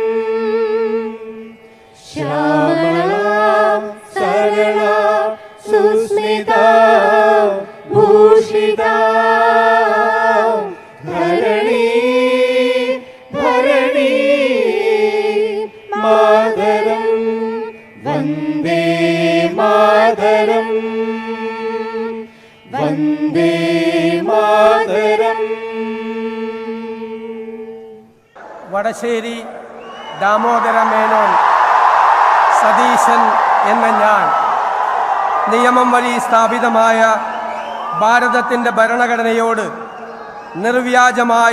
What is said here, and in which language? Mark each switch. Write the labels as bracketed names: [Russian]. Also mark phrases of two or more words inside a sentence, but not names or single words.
[Sanskrit] श्यामला सरला सुस्मिता भूषिता धरणी धरणी मातरं वन्दे मातरं वन्दे मातरं. [Malayalam] വടശ്ശേരി ദാമോദര മേനോൻ സതീശൻ എന്ന ഞാൻ നിയമം വഴി സ്ഥാപിതമായ ഭാരതത്തിൻ്റെ ഭരണഘടനയോട് നിർവ്യാജമായ